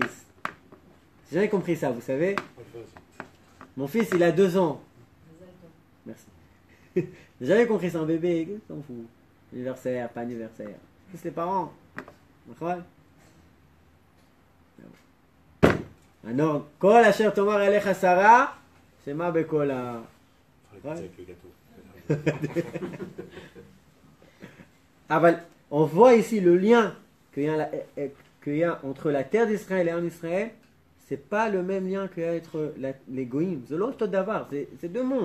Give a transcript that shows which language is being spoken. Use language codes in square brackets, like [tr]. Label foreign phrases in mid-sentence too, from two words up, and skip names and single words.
[fr] J'ai jamais compris ça, vous savez. Mon fils, il a 2 ans. Merci. J'ai jamais compris, c'est un bébé, qu'est-ce qu'on fout? Anniversaire, pas anniversaire. C'est les parents. Un ordre. [he] כל אשר תאמר אליך שרה שמע בקולה. [fr] Avec le gâteau. On voit ici le lien qu'il y a entre la terre d'Israël et en Israël. C'est pas le même lien qu'il y a entre les goïms. C'est l'autre d'avar. C'est deux mondes.